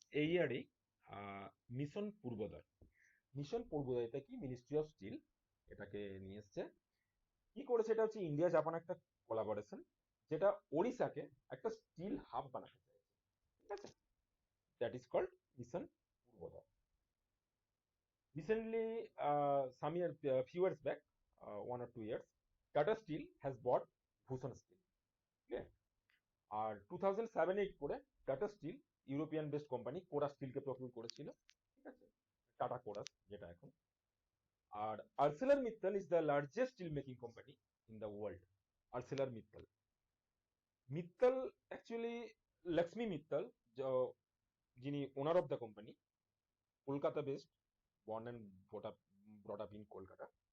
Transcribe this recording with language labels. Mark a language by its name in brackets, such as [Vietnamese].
[Bangla] এই ইয়ারেই mission পূর্বোদয়, mission পূর্বোদয়টা কি, ministry of steel এটাকে নিয়ে এসছে। কি করেছে, এটা হচ্ছে ইন্ডিয়া জাপান একটা কোলাবোরেশন, যেটা ওড়িশাকে একটা স্টিল হাব বানাতে চাইছে। ঠিক আছে, [English] That is called mission Purvodaya. Recently, some year few years back, 1 or 2 years, Tata Steel has bought Bhushan Steel. [Bangla] Clear? আর 2007-8 করে tata still European based company chorus স্টিলকে procure করেছিল। ঠিক আছে, টাটা কোরাস যেটা এখন। [English] আর Arcelor Mittal is the largest steel making company in the world. Arcelor Mittal, Mittal actually Lakshmi Mittal, যিনি owner of the company, Kolkata based, born and brought up in Kolkata.